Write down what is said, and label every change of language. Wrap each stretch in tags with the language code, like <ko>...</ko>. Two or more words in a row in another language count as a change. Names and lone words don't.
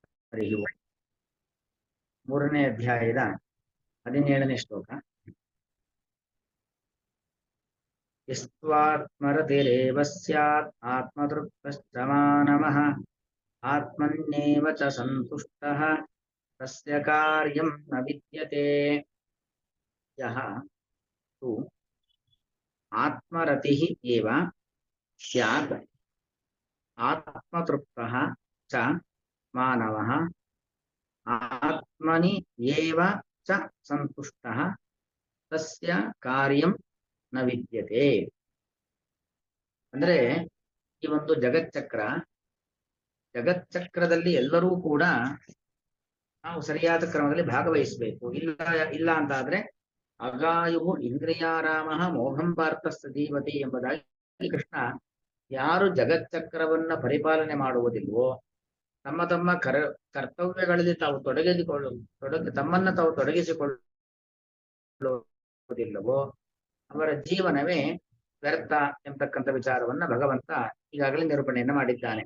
<kn>ಹರಿ ಓಂ. 3ನೇ ಅಧ್ಯಾಯದ 17ನೇ ಶ್ಲೋಕ.</kn> <sa>ಯಸ್ತ್ವಾತ್ಮರತಿರೇವ ಸ್ಯಾತ್ ಆತ್ಮತೃಪ್ತಶ್ಚ ಮಾನವಃ ಆತ್ಮನ್ಯೇವ ಚ ಸಂತುಷ್ಟಃ ತಸ್ಯ ಕಾರ್ಯಂ ನ ವಿದ್ಯತೆ. ಯಃ ತು ಆತ್ಮರತಿಃ ಏವ ಸ್ಯಾತ್ ಆತ್ಮತೃಪ್ತಃ ಚ ಮಾನವಃ ಆತ್ಮನಿ ಏವ ಚ ಸಂತುಷ್ಟಃ ತಸ್ಯ ಕಾರ್ಯಂ ನ ವಿದ್ಯತೆ.</sa> <kn>ಅಂದ್ರೆ ಈ ಒಂದು ಜಗಚ್ಚಕ್ರದಲ್ಲಿ ಎಲ್ಲರೂ ಕೂಡ ನಾವು ಸರಿಯಾದ ಕ್ರಮದಲ್ಲಿ ಭಾಗವಹಿಸಬೇಕು. ಇಲ್ಲ ಅಂತಾದ್ರೆ</kn> <sa>ಅಗಾಯು ಇಂದ್ರಿಯಾರಾಮ ಮೋಹಂ ಪಾರ್ಥಸ್ಥ ಜೀವತಿ</sa> <kn>ಎಂಬುದಾಗಿ ಕೃಷ್ಣ ಯಾರು ಜಗಚ್ಚಕ್ರವನ್ನ ಪರಿಪಾಲನೆ ಮಾಡುವುದಿಲ್ವೋ, ತಮ್ಮ ಕರ್ತವ್ಯಗಳಲ್ಲಿ ತಾವು ತಮ್ಮನ್ನ ತಾವು ತೊಡಗಿಸಿಕೊಳ್ಳುವುದಿಲ್ಲವೋ ಅವರ ಜೀವನವೇ ವ್ಯರ್ಥ ಎಂಬತಕ್ಕಂಥ ವಿಚಾರವನ್ನ ಭಗವಂತ ಈಗಾಗಲೇ ನಿರೂಪಣೆಯನ್ನ ಮಾಡಿದ್ದಾನೆ.</kn>